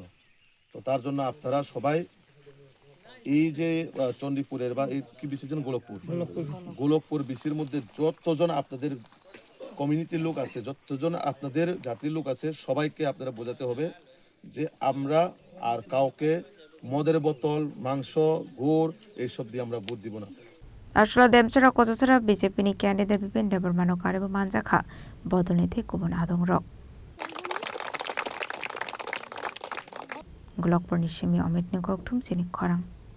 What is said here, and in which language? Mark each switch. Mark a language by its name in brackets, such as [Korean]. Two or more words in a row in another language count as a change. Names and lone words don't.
[Bangla] তো তার জন্য আপনারা সবাই এই যে চণ্ডীপুরের বা এই কি বিসিজন গোলকপুর বিসির মধ্যে যতজন আপনাদের কমিউনিটির লোক আছে, যতজন আপনাদের জাতির লোক আছে, সবাইকে আপনারা বোঝাতে হবে যে আমরা আর কাউকে মদের বোতল, মাংস, গুড় এইসব দিয়ে আমরা ভোট দিব না। [Kok Borok] Asla demsara kotosara BJP ni candidate bipin debar mano karibu manjakha bodolni thi kubun adong rok. Golokpur ni Shimi Amit ni Goktum sini Khorang.